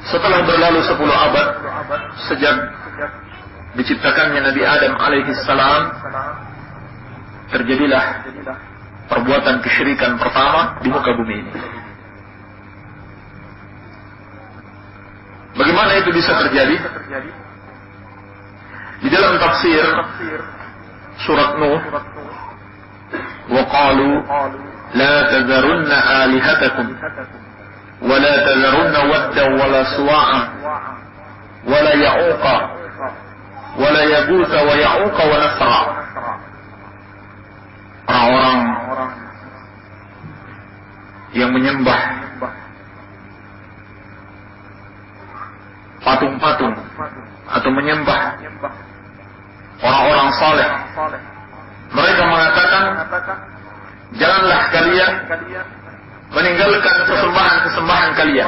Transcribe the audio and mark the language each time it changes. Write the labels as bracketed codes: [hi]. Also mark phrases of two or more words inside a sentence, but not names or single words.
[id] Setelah berlalu 10 abad sejak diciptakannya Nabi Adam [ar] عليه السلام, [id] terjadilah perbuatan kesyirikan pertama di muka bumi ini. Bagaimana itu bisa terjadi? Di dalam tafsir surat Nuh, [ar] وقالوا لا تذرن آلهتكم ولا تذرن ودا ولا سواعا ولا يعوق ولا يغوث ويعوق ونسرا. Orang-orang yang menyembah patung-patung atau menyembah orang-orang saleh, mereka mengatakan, janganlah kalian meninggalkan sesembahan kalian.